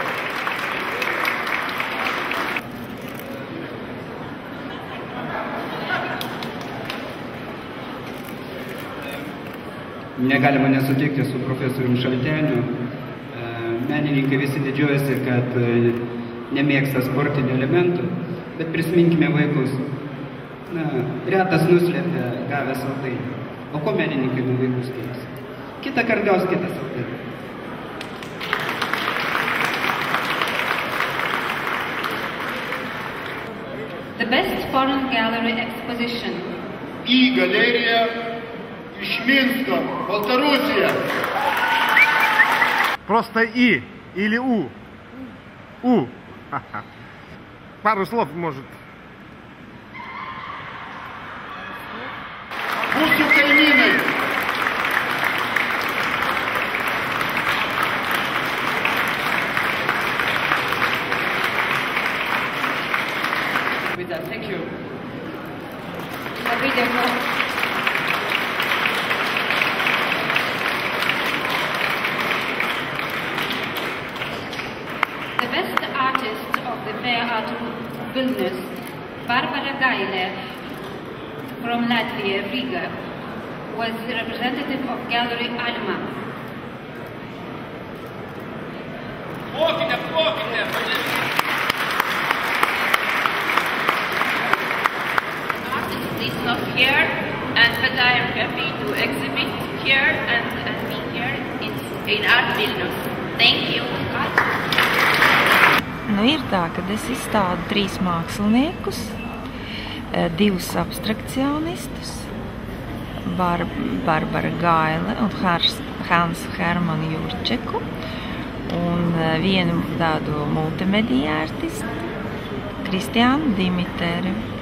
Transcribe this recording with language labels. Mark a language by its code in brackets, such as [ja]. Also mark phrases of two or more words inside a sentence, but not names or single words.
[lt] Negalima nesutikti su profesorium Šalteniu. Menininkai visi didžiuojasi, kad nemėgsta sportinių elementų, bet prisiminkime vaikus. Retas nuslėpia gavę saldainį. O ko menininkai nuo vaikų skiriasi? Kitą kartą gaus kitą saldainį. [en] The best foreign gallery exposition. [lt] Į galeriją iš Minsko, Baltarusija. [ru] Просто И или У? У. Пару слов может. [lt] Mūsų kaimynai. [en] Thank you. [lt] Labai dėkoju. [en] The best artist of the Fair Art Vilnius, Barbara Gailė from Latvia, Riga, was the representative of Gallery Alma. Is not here, but I am happy to exhibit here and be here in Art Vilnius. Thank you. [lv] Ir tā, kad es izstādu 3 māksliniekus, 2 abstrakcionistus, Barbara Gaile un Hansu Hermanu Jurčeku, un vienu tādu multimediju artistu, Kristiānu Dimiteru.